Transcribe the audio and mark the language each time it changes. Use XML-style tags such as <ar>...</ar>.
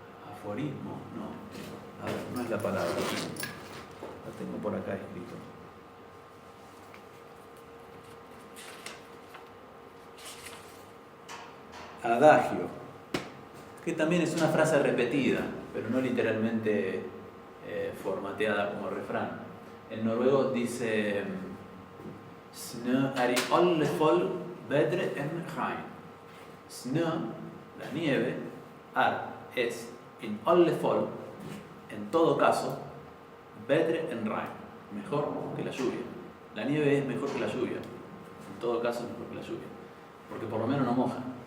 <es>Aforismo, no. A ver, no es la palabra. La tengo por acá escrito. Adagio, que también es una frase repetida, pero no literalmente formateada como refrán. En noruego dice</es> <no>Snö är I alle fall bedre än regn.</no> <es>Snö, la nieve, es</es> <no>in alle fall,</no> <es>en todo caso,</es> <no>bedre än regn,</no> <es>mejor que la lluvia. La nieve es mejor que la lluvia, en todo caso es mejor que la lluvia, porque por lo menos no moja.</es>